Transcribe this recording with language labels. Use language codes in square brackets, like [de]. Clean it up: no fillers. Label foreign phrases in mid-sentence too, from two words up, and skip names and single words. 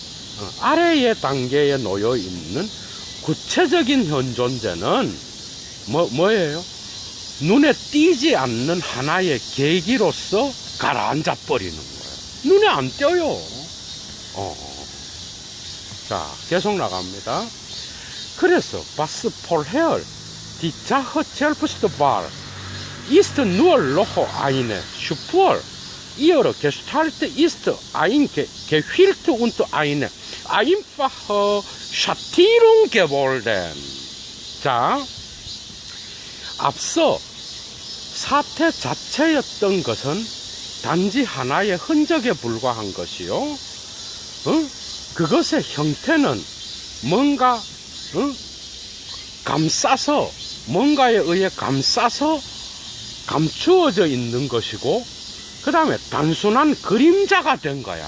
[ko] 아래의 단계에 놓여 있는 구체적인 현존재는 뭐예요? 눈에 띄지 않는 하나의 계기로서 가라앉아 버리는 거예요. 눈에 안 띄어요. 자, 계속 나갑니다. [de] 그래서 was vorher die Sache selbst war, ist nur noch eine Spur. Ihre Gestalt ist ein Gefilde und eine einfache Schattierung geworden. [ko] 자, 앞서 사태 자체였던 것은 단지 하나의 흔적에 불과한 것이요. 그것의 형태는 뭔가 감싸서, 뭔가에 의해 감싸서 감추어져 있는 것이고, 그 다음에 단순한 그림자가 된 거야.